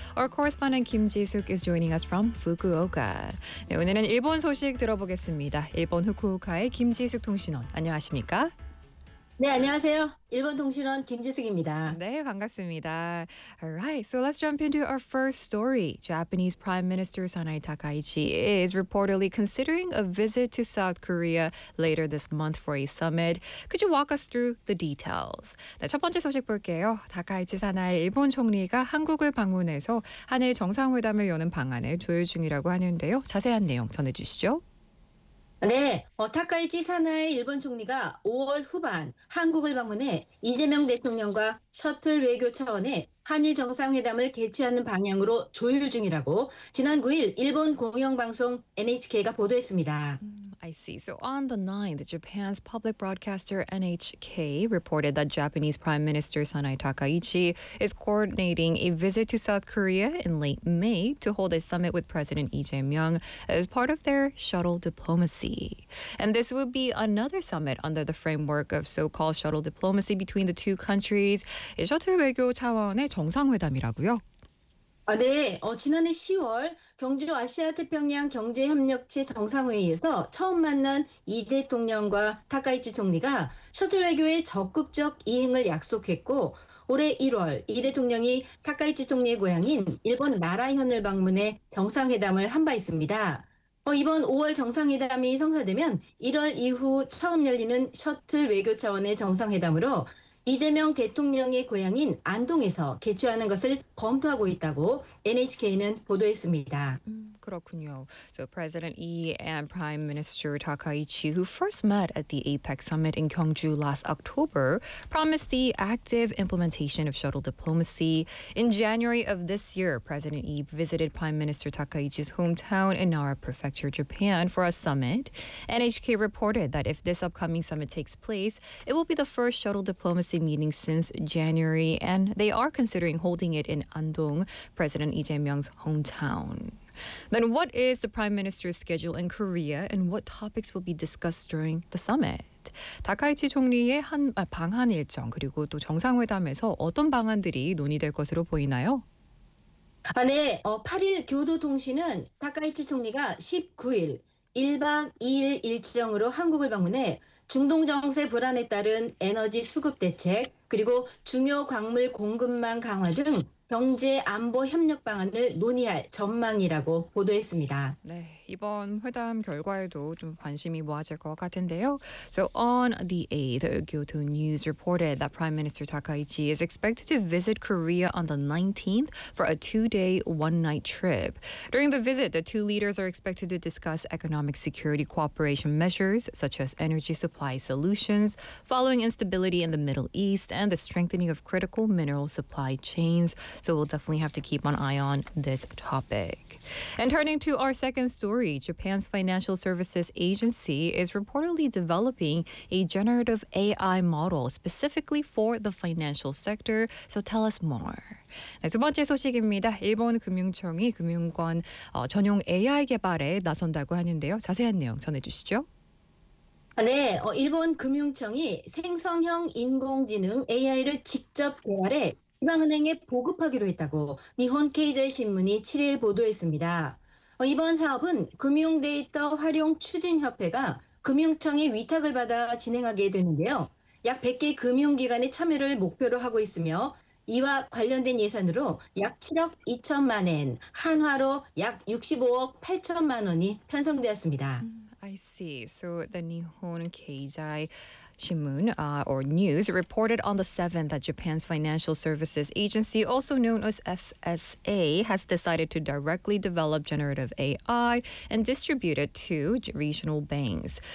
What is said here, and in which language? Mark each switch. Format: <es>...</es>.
<en>Our correspondent Kim Ji-suk is joining us from Fukuoka.</en> <ko>네, 오늘은 일본 소식 들어보겠습니다. 일본 후쿠오카의 김지숙 통신원, 안녕하십니까? 네, 안녕하세요. 일본 통신원 김지숙입니다. 네, 반갑습니다.</ko> <en>All right, so let's jump into our first story. Japanese Prime Minister Sanae Takaichi is reportedly considering a visit to South Korea later this month for a summit. Could you walk us through the details?</en> <ko>네, 첫 번째 소식 볼게요. 다카이치 사나이 일본 총리가 한국을 방문해서 한일 정상회담을 여는 방안을 조율 중이라고 하는데요. 자세한 내용 전해주시죠. 네, 타카이치 사나이 일본 총리가 5월 후반 한국을 방문해 이재명 대통령과 셔틀 외교 차원의 한일 정상회담을 개최하는 방향으로 조율 중이라고 지난 9일 일본 공영방송 NHK가 보도했습니다.</ko> <en>I see. So on the 9th, Japan's public broadcaster NHK reported that Japanese Prime Minister Sanae Takaichi is coordinating a visit to South Korea in late May to hold a summit with President Lee Jae-myung as part of their shuttle diplomacy. And this will be another summit under the framework of so-called shuttle diplomacy between the two countries.</en> <ko>셔틀 외교 차원의 정상회담이라고요. 아, 네. 지난해 10월 경주 아시아태평양 경제협력체 정상회의에서 처음 만난 이 대통령과 타카이치 총리가 셔틀 외교의 적극적 이행을 약속했고 올해 1월 이 대통령이 타카이치 총리의 고향인 일본 나라현을 방문해 정상회담을 한 바 있습니다. 이번 5월 정상회담이 성사되면 1월 이후 처음 열리는 셔틀 외교 차원의 정상회담으로 이재명 대통령의 고향인 안동에서 개최하는 것을 검토하고 있다고 NHK는 보도했습니다. 그렇군요.</ko> <en>So President Lee and Prime Minister Takaichi, who first met at the APEC summit in Gyeongju last October, promised the active implementation of shuttle diplomacy. In January of this year, President Lee visited Prime Minister Takaichi's hometown in Nara Prefecture, Japan, for a summit. NHK reported that if this upcoming summit takes place, it will be the first shuttle diplomacy meeting since January, and they are considering holding it in Andong, President Lee Jae-myung's hometown. Then what is the Prime Minister's schedule in Korea and what topics will be discussed during the summit?</en> <ko>다카이치 총리의 방한 일정 그리고 또 정상회담에서 어떤 방안들이 논의될 것으로 보이나요? 아, 네. 8일 교도통신은 다카이치 총리가 19일 1박 2일 일정으로 한국을 방문해 중동정세 불안에 따른 에너지 수급 대책 그리고 중요 광물 공급망 강화 등 경제 안보 협력 방안을 논의할 전망이라고 보도했습니다. 네, 이번 회담 결과에도 좀 관심이 모아질 것 같은데요.</ko> <en>So on the 8th, Kyoto News reported that Prime Minister Takaichi is expected to visit Korea on the 19th for a two-day, one-night trip. During the visit, the two leaders are expected to discuss economic security cooperation measures such as energy supply solutions, following instability in the Middle East, and the strengthening of critical mineral supply chains. So we'll definitely have to keep an eye on this topic. And turning to our second story, Japan's Financial Services Agency is reportedly developing a generative AI model specifically for the financial sector. So tell us more.</en> <ko>네, 두 번째 소식입니다. 일본 금융청이 금융권 전용 AI 개발에 나선다고 하는데요. 자세한 내용 전해주시죠. 네, 일본 금융청이 생성형 인공지능 AI를 직접 개발해 지방은행에 보급하기로 했다고 니혼 케이자이 신문이 7일 보도했습니다. 이번 사업은 금융데이터 활용 추진협회가 금융청의 위탁을 받아 진행하게 되는데요. 약 100개 금융기관의 참여를 목표로 하고 있으며 이와 관련된 예산으로 약 7억 2천만 엔, 한화로 약 65억 8천만 원이 편성되었습니다.</ko> <en>I see. So the Nihon Keizai Shimbun or News reported on the 7th that Japan's Financial Services Agency, also known as FSA, has decided to directly develop generative AI and distribute it to regional banks.</en>